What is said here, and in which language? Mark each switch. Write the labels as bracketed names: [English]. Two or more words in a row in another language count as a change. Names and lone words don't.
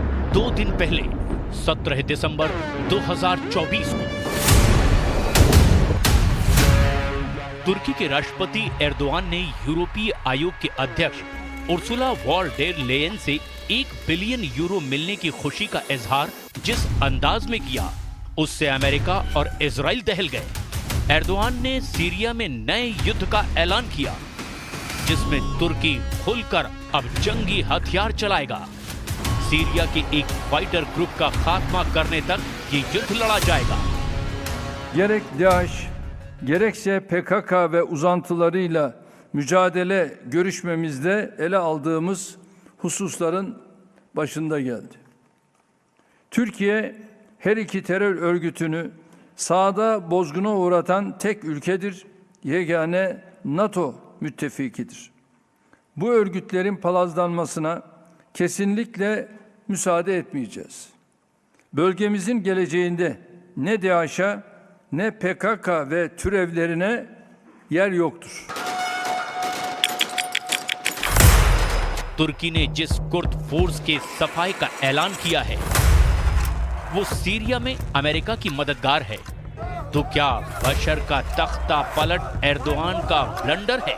[Hindi] 2 दिन पहले 17 दिसंबर 2024 को तुर्की के राष्ट्रपति एर्दोआन ने यूरोपीय आयोग के अध्यक्ष उर्सुला वॉन डेर लेयन से 1 बिलियन यूरो मिलने की खुशी का इजहार जिस अंदाज में किया, उससे अमेरिका और इजराइल दहल गए। एर्दोआन ने सीरिया में नए युद्ध का ऐलान किया, जिसमें तुर्की खुलकर अब जंगी हथियार चलाएगा। सीरिया के एक फाइटर ग्रुप का खात्मा करने तक ये युद्ध लड़ा जाएगा। [Turkish] Gerek DAEŞ, gerekse PKK ve uzantılarıyla mücadele görüşmemizde ele aldığımız hususların başında geldi. Türkiye her iki terör örgütünü sahada bozguna uğratan tek ülkedir, yegane NATO müttefikidir. Bu örgütlerin palazlanmasına kesinlikle müsaade etmeyeceğiz. Bölgemizin geleceğinde ne DAEŞ'a ne PKK ve türevlerine yer yoktur. [Hindi] तुर्की ने जिस कुर्द फोर्स के सफाई का ऐलान किया है, वो सीरिया में अमेरिका की मददगार है। तो क्या बशर का तख्ता पलट एर्दोआन का ब्लंडर है?